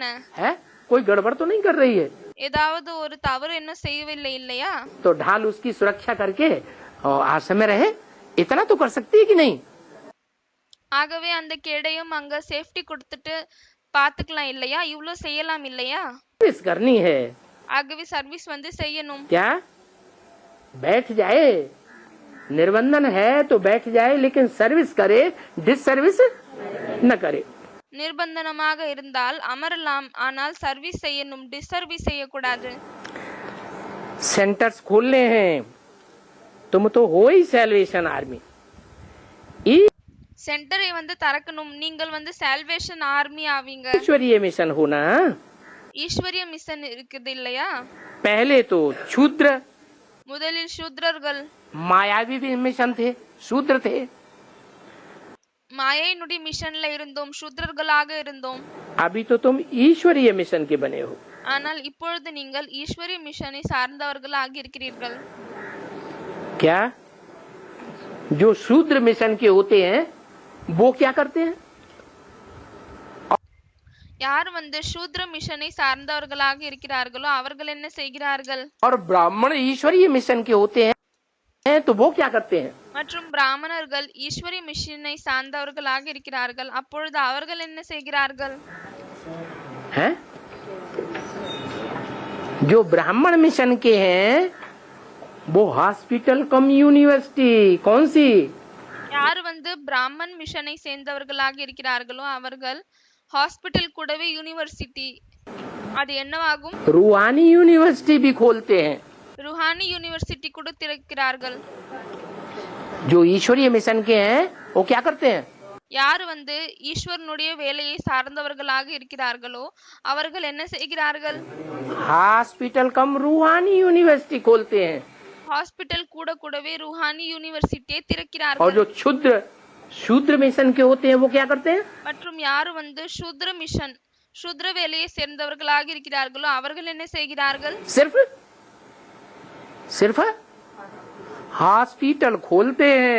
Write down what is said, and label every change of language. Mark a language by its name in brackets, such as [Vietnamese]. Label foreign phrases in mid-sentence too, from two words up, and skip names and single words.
[Hindi] है कोई गड़बड़ तो नहीं कर रही है। [Tamil] ஏதாவது ஒரு தவறு என்ன செய்யவில்லை இல்லையா? [Hindi] तो ढाल उसकी सुरक्षा करके और आश्रम में रहे, इतना तो कर सकती है कि नहीं? [Tamil] ஆகவே அந்த கேடையும் அங்க சேஃப்டி கொடுத்துட்டு பாத்துக்கலாம் இல்லையா? இவ்வளவு செய்யலாம் இல்லையா? [Hindi] सर्विस करनी है। [Tamil] ஆகவே சர்வீஸ் வந்து செய்யணும். [Hindi] क्या बैठ जाए, निर्बंधन है तो बैठ जाए लेकिन सर्विस करे, डिस सर्विस न करे। [Tamil] நிர்பந்தனமாக இருந்தால் அமரலாம் ஆனால் சர்வீஸ் செய்யணும், டிஸ்சர்வீஸ் செய்யக்கூடாது. [Hindi] सेंटर्स खोलने हैं, तुम तो हो ही [English] salvation army. [Tamil] சென்டரை வந்து திறக்கணும், நீங்கள் வந்து [English] salvation army [Tamil] ஆவீங்க. [Hindi] ईश्वरीय मिशन होना। [Tamil] ஈஸ்வரிய மிஷன் இருக்குது இல்லையா? [Hindi] पहले तो शूद्र, [Tamil] முதலில் சூத்ரர்கள், [Hindi] मायावी भी मिशन थे, शूद्र थे। [Tamil] மாயையினுடைய மிஷன்ல இருந்தோம், சூத்ரர்களாக இருந்தோம். [Hindi] अभी तो तुम ईश्वरीय मिशन के बने हो। [Tamil] ஆனால் இப்பொழுது நீங்கள் ஈஸ்வரிய மிஷனை சார்ந்தவர்களாக இருக்கிறீர்கள். [Hindi] क्या जो शूद्र मिशन के होते हैं वो क्या करते हैं? [Tamil] யார் வந்து சூத்ர மிஷனை சார்ந்தவர்களாக இருக்கிறார்களோ அவர்கள் என்ன செய்கிறார்கள்? [Hindi] और ब्राह्मण ईश्वरीय मिशन के होते हैं तो वो क्या करते हैं? [Tamil] மற்றும் பிராமணர்கள் ஈஸ்வரிய மிஷனை சார்ந்தவர்களாக இருக்கிறார்கள், அப்பொழுது அவர்கள் என்ன செய்கிறார்கள்? [Hindi] हैं? जो ब्राह्मण मिशन के हैं वो [English] hospital cum university, [Hindi] कौन सी? [Tamil] யார் வந்து பிராமன் மிஷனை சேர்ந்தவர்களாக இருக்கிறார்களோ அவர்கள் ஹாஸ்பிட்டல் கூடவே யூனிவர்சிட்டி அது என்னவாகும்? [Hindi] रूहानी यूनिवर्सिटी भी खोलते हैं। [Tamil] ருஹானி யூனிவர்சிட்டி கூட திறக்கிறார்கள்। [Hindi] जो ईश्वरीय मिशन के हैं वो क्या करते हैं? [Tamil] யார் வந்து ஈஸ்வரனுடைய வேலையை சார்ந்தவர்களாக இருக்கிறார்களோ அவர்கள் என்ன செய்கிறார்கள்? [English] hospital cum [Hindi] रूहानी यूनिवर्सिटी खोलते हैं। [Tamil] ஹாஸ்பிட்டல் கூட கூடவே ருஹானி யூனிவர்சிட்டியை [Hindi] और [Tamil] திறக்கிறார்கள்। [Hindi] जो शूद्र मिशन के होते हैं वो क्या करते हैं? [Tamil] மற்றும் யார் வந்து சூத்ர மிஷன் சூத்ர வேலையை சேர்ந்தவர்களாக இருக்கிறார்களோ அவர்கள் என்ன செய்கிறார்கள்? [Hindi] सिर्फ हॉस्पिटल खोलते हैं,